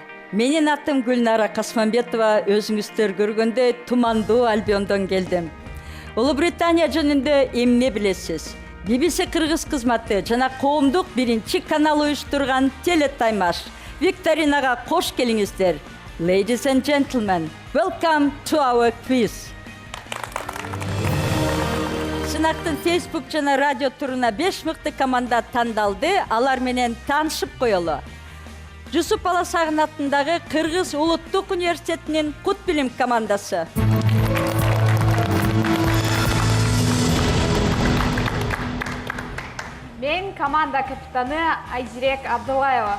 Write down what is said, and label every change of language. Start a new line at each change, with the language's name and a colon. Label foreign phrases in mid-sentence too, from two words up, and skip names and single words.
Kyrgyz: Менин атым Гүлнара Касманбетова, өзүңүздөр көргөндөй тумандуу Альбиондон келдим. Улуу Британия жөнүндө эмне билесиз? BBC Кыргыз кызматы жана коомдук биринчи канал уюштурган телетаймаш викторинага кош келиңиздер.
English: Ladies and gentlemen, welcome to our quiz.
Kyrgyz: Сынактын Facebook жана радио туруна 5 мыкты команда тандалды, алар менен таанышып коелу. Жусуп Баласагын атындагы Кыргыз Улуттук университетинин Кут билим командасы. Мен команда капитаны Айзирек Абдулаева.